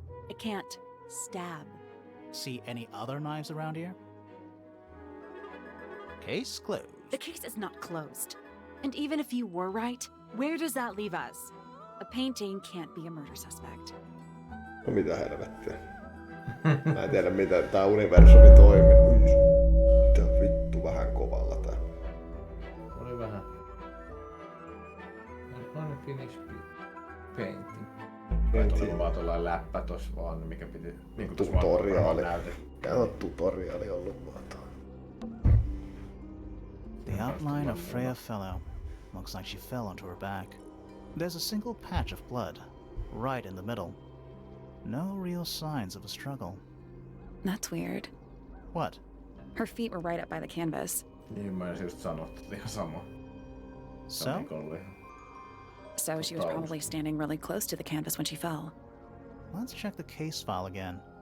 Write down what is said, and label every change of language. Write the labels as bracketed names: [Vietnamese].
[English] It can't stab. See any other knives around here? Case closed. The case is not closed. And even if you were right, where does that leave us? A painting can't be a murder suspect. [Finnish] No mitä helvettiä. Mä en tiedä miten tää universumi toimii. Mitä vittu vähän kovalla tää. Oli vähän. [English] Unfinished painting. [Finnish] Kai tuli vaan tuollainen läppä tossa vaan, mikä piti... Niinku tossa Tutoriaali. näytettiin. Mikä on tutoriaali ollut vaan toi. [English] The outline of Freya Fellow. Looks like she fell onto her back. There's a single patch of blood, right in the middle. No real signs of a struggle. That's weird. What? Her feet were right up by the canvas. [Finnish] Niin mä olisin just sanonut, että ihan sama. [English] So? So she was probably standing really close to the canvas when she fell. Let's check the case file again.